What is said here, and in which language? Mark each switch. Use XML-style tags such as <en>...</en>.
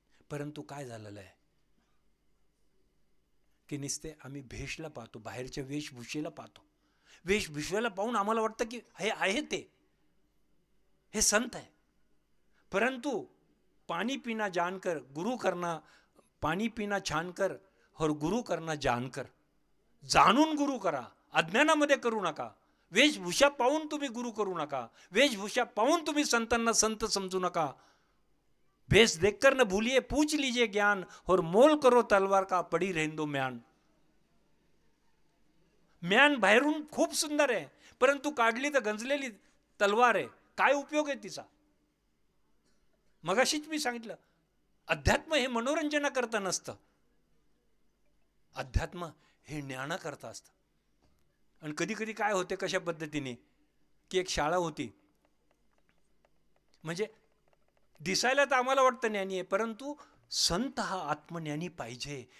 <mr>परंतु काय झालेलं आहे की नुसते आम्ही भेषला पाहतो, बाहेरच्या वेशभूषेला पाहतो. वेशभूषेला पाहून आम्हाला वाटतं की हे आहे, ते हे संत आहे.</mr> <hi>परंतु पानी पीना जानकर गुरु करना, पानी पीना छान कर और गुरु करना जानकर.</hi> <mr>जाणून गुरु करा, अज्ञानामध्ये करू नका. वेशभूषा पाहून तुम्ही गुरु करू नका. वेशभूषा पाहून तुम्ही संतांना संत समजू नका.</mr> <hi>भेष देखकर न भूलिए पूछ लीजिए ज्ञान और मोल करो तलवार का पड़ी रहने म्यान.</hi> <mr>म्यान बाहेरून खूप सुंदर आहे, परंतु काढली तर गंजलेली तलवार आहे. काय उपयोग आहे तिचा? मगाशीच मी सांगितलं, अध्यात्म हे मनोरंजनाकरता नसतं. अध्यात्म हे ज्ञानाकरता असतं. आणि कधी कधी काय होते कशा पद्धतीने की एक शाळा होती, म्हणजे दिसायला तर आम्हाला वाटतं ज्ञानी आहे, परंतु संत हा आत्मज्ञानी पाहिजे.</mr>